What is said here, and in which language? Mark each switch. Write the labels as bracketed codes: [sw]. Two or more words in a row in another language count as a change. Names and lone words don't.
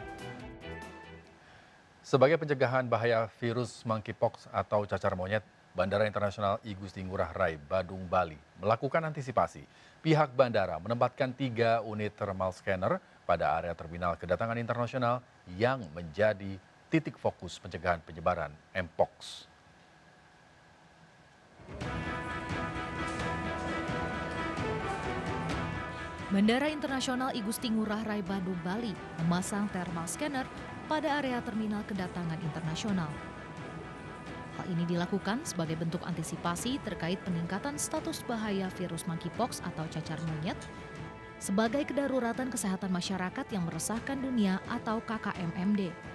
[id] Sebagai pencegahan bahaya virus monkeypox atau cacar monyet, Bandara Internasional I Gusti Ngurah Rai, Badung, Bali melakukan antisipasi. Pihak bandara menempatkan 3 unit [en] thermal scanner [id] pada area terminal kedatangan internasional yang menjadi titik fokus pencegahan penyebaran Mpox. Bandara Internasional I Gusti Ngurah Rai, Badung, Bali memasang [en] thermal scanner [id] pada area terminal kedatangan internasional. Hal ini dilakukan sebagai bentuk antisipasi terkait peningkatan status bahaya virus monkeypox atau cacar monyet sebagai kedaruratan kesehatan masyarakat yang meresahkan dunia atau KKMMD.